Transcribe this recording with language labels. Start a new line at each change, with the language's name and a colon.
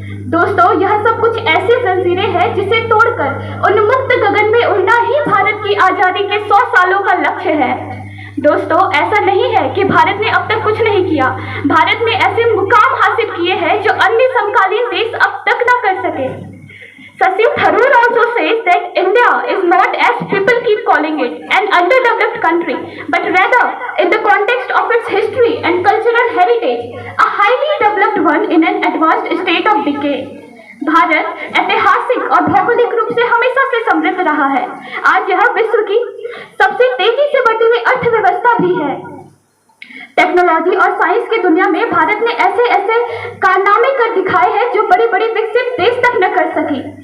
Hindi: दोस्तों, यह सब कुछ ऐसी जंजीरें हैं जिसे तोड़कर उन्मुक्त गगन में उड़ना ही भारत की आजादी के 100 सालों का लक्ष्य है। दोस्तों, ऐसा नहीं है कि भारत ने अब तक कुछ नहीं किया। भारत ने ऐसे मुकाम हासिल किए हैं जो अन्य समकालीन देश अब तक न कर सके।
English: Shashi Tharoor also says that India is not, as people keep calling it, an underdeveloped country, but rather, in the context of its history and cultural heritage, a highly developed one in an advanced state of decay.
Hindi: Bharat ऐतिहासिक और भौगोलिक रूप से हमेशा से समृद्ध रहा है। आज यह विश्व की सबसे तेजी से बढ़ती हुई अर्थव्यवस्था भी है। टेक्नोलॉजी और साइंस की दुनिया में भारत ने ऐसे कारनामे कर दिखाए हैं जो बड़े बड़े विकसित देश तक न कर सके।